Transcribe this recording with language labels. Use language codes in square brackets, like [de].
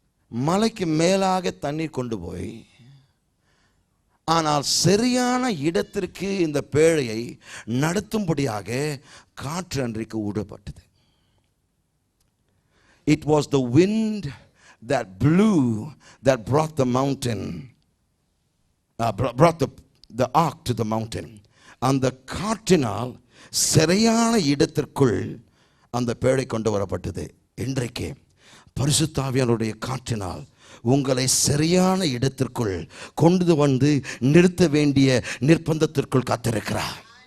[ta] மலைக்கு மேலாக தண்ணீர் கொண்டு போய், ஆனால் சரியான இடத்திற்கு இந்த பேழையை நடத்தும்படியாக காற்று அன்றைக்கு ஊடப்பட்டது. [en] It was the wind that blew that brought the mountain, brought the ark to the mountain. [ta] அந்த காற்றினால் சரியான இடத்திற்குள் அந்த பேழை கொண்டு வரப்பட்டது. இன்றைக்கு பரிசுத்த ஆவியானவருடைய காற்றினால் உங்களை சரியான இடத்திற்குள் கொண்டு வந்து நிறுத்த வேண்டிய நிர்பந்தத்திற்குள் காத்திருக்கிறார்.